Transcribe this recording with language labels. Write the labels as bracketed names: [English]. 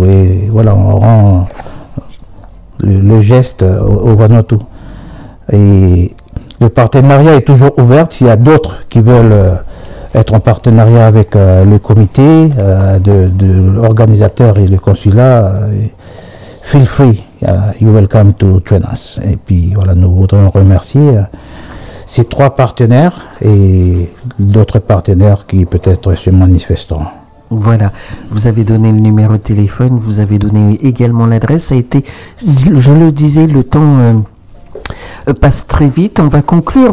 [French] Et voilà, on rend le geste au Vanuatu. Et le partenariat est toujours ouvert s'il y a d'autres qui veulent être en partenariat avec le comité de l'organisateur et le consulat. [English] Feel free, you welcome to train us. [French] Et puis voilà, nous voudrions remercier ces trois partenaires et d'autres partenaires qui peut-être se manifesteront. Voilà, vous avez donné le numéro de téléphone, vous avez donné également l'adresse. Ça a été, je le disais, le temps... passe très vite. On va conclure.